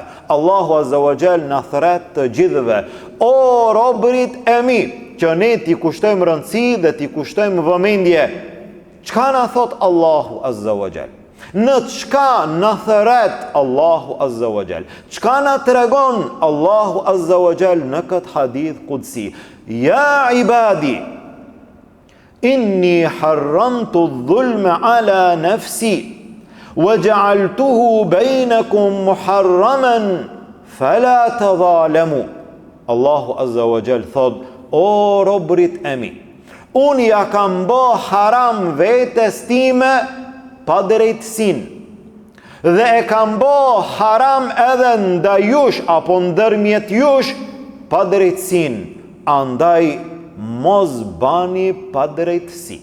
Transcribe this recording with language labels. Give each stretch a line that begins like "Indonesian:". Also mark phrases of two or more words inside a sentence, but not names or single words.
Albanian: Allahu
Arabic: عز وجل
Albanian: na thret të gjithëve, o robërit e mi, që ne t'i kushtojmë rëndësi dhe t'i kushtojmë vëmendje. Çka na thot Allahu
Arabic: عز وجل?
Albanian: Në çka na thret Allahu
Arabic: عز وجل?
Albanian: Çka na tregon Allahu
Arabic: عز وجل
Albanian: në këtë
Arabic: حديث قدسي? يا عبادي إني حرمت الظلم على نفسي وجعلته بينكم محرما فلا تظالموا.
Albanian: Allahu
Arabic: عز وجل
Albanian: thot: o robërit e mi, unë ja kam bë haram vetes time pa drejtësinë, dhe e kam bë haram edhe ndaj jush apo ndërmjet jush pa drejtësinë, andaj mos bani pa drejtësi.